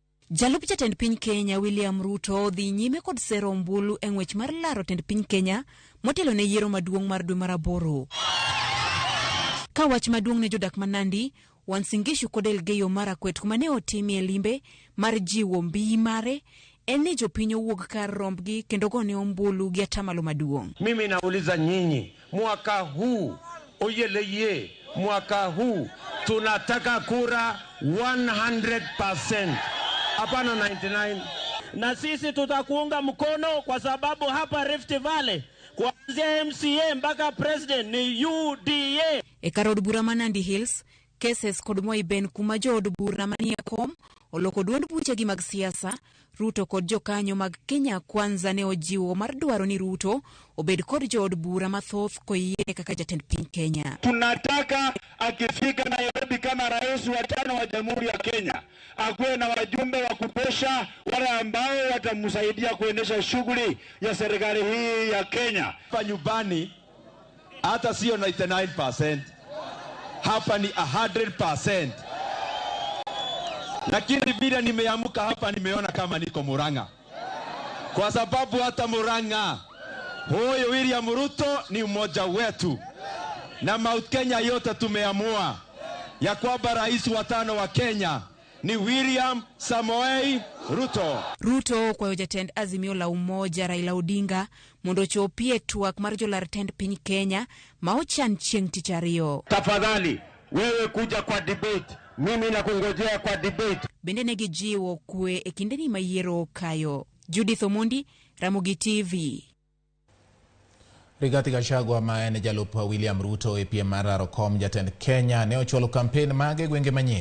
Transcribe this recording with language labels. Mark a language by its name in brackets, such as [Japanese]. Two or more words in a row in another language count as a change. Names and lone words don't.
[Luo (Kenya and Tanzania)] Jalup jatend piny Kenya William Ruto dhi nyime kod sero ombulu e ng'wech mar laro tend piny Kenya motelo ne yiero maduong' mar dwe mar aboro. Ka wach maduong' ne jodak ma Nandi, Uasin Gishu kod Elgeyo Marakwet kuma ne otimie limbe mar jiwo mbii mare en ni jopiny owuok kar rombgi kendo gone ombulu gi atamalo maduong'. [Swahili] Mimi nauliza nyinyi, mwaka huu oyeleye, mwaka huu tunataka kura 100%. Hapana 99. Na sisi tutakuunga mkono kwa sababu hapa Rift Valley kuanzia MCA mpaka president ni UDA. [Luo (Kenya and Tanzania)] E karod bura ma Nandi Hills, cases kod moiben kuma jood bura manie kom oloko duond buche gi mag siasa. Ruto kod jokanyo mag Kenya Kwanza ne ojiwo mar dwaro ni Ruto obed kod jood bura mathoth koyie kaka jatend piny Kenya. [Swahili] Tunataka akifika Nairobi kama rais wa 5 wa Jamhuri ya Kenya akuwe na wajumbe wa kutosha wale ambao watamsaidia kuendesha shughuli ya serikali hii ya Kenya. Hapa nyumbani hata sio 99%, hapa ni 100%. Lakini bila nimeamuka hapa nimeona kama niko Murang'a. Kwa sababu hata Murang'a huyo William Ruto ni mmoja wetu. Na Mount Kenya yote tumeamua ya kwamba rais wa 5 wa Kenya ni William Samoei Ruto. [Luo (Kenya and Tanzania)] Ruto kwa jatend Azimio la Umoja Raila Odinga mondo chopie twak mar jolar tend piny Kenya ma ochan chieng' tich ariyo. [Swahili] Tafadhali wewe kuja kwa debate, mimi nakungojea kwa debate. [Luo (Kenya and Tanzania)] Bende ne gijiwo kwe e kindeni ma yiero kayo. Judith Omondi, Ramogi TV. Rigathi Gachagua ma en jalup William Ruto e piem mar Rarokom jatend Kenya ne ocholo kampen mage gwenge manyien.